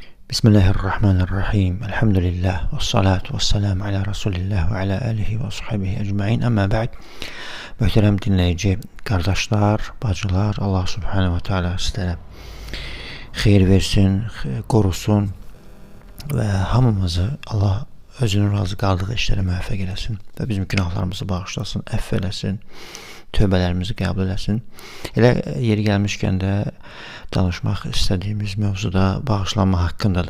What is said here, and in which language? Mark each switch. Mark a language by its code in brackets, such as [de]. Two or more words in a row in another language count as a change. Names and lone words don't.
[ar] Bismillahirrahmanirrahim. Elhamdülillah. والصلاة والسلام على رسول الله وعلى آله وصحبه أجمعين. أما بعد. [az] Möhtərəm dinləyici, qardaşlar, bacılar, Allah [ar] سبحانه وتعالى [az] sizlərə xeyir versin, qorusun və hamımızı Allah özünün razı qaldığı işlərə müvəffəq eləsin və bizim günahlarımızı bağışlasın, əfv eləsin, tövbələrimizi qəbul eləsin. Elə yeri gəlmişkən də danışmaq istədiyimiz mövzuda bağışlanma haqqındadır.